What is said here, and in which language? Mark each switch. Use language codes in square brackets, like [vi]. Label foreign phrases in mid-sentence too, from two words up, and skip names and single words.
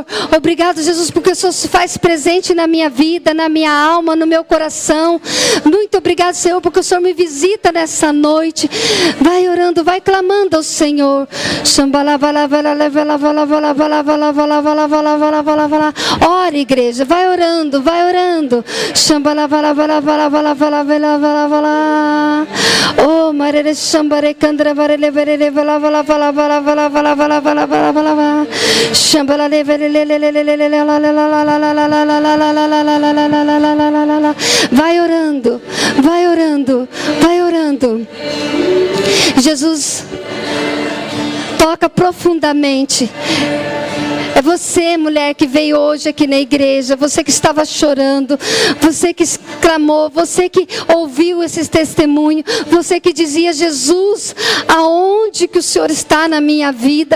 [pt] Obrigado, Jesus, porque o Senhor se faz presente na minha vida, na minha alma, no meu coração. Muito obrigado, Senhor, porque o Senhor me visita nessa noite. Vai orando, vai clamando ao Senhor. Ore, igreja. Vai orando, vai orando. Oh, marere chambare candra varele verele vala vala vala vala vala vala vala vala vala vala chambala le verele le le le le le la la la la la la la la la la la la la la. Vai orando, vai orando, vai orando. Jesus toca profundamente. É você, mulher, que veio hoje aqui na igreja, você que estava chorando, você que clamou, você que ouviu esses testemunhos, você que dizia: Jesus, aonde que o Senhor está na minha vida?